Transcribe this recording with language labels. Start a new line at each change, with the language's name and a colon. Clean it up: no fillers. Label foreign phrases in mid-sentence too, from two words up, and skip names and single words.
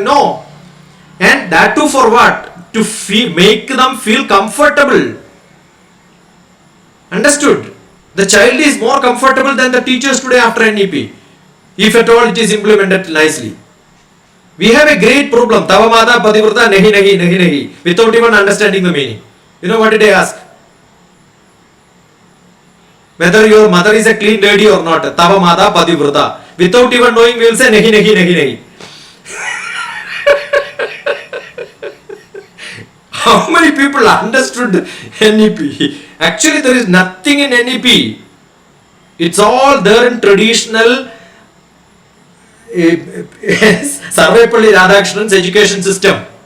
English: No. And that too for what? To make them feel comfortable. Understood? The child is more comfortable than the teachers today after NEP, if at all it is implemented nicely. We have a great problem.
Sanskrit: तव माता पतिव्रता
Hindi: नहीं नहीं नहीं नहीं,
English: without even understanding the meaning. You know what did I ask? Whether your mother is a clean lady or not.
Sanskrit: तव माता पतिव्रता.
English: Without even knowing, we will say
Hindi: नहीं नहीं नहीं नहीं.
English: How many people understood NEP? Actually, there is nothing in NEP. It's all there in traditional Sarvepalli Radhakrishnan's education system.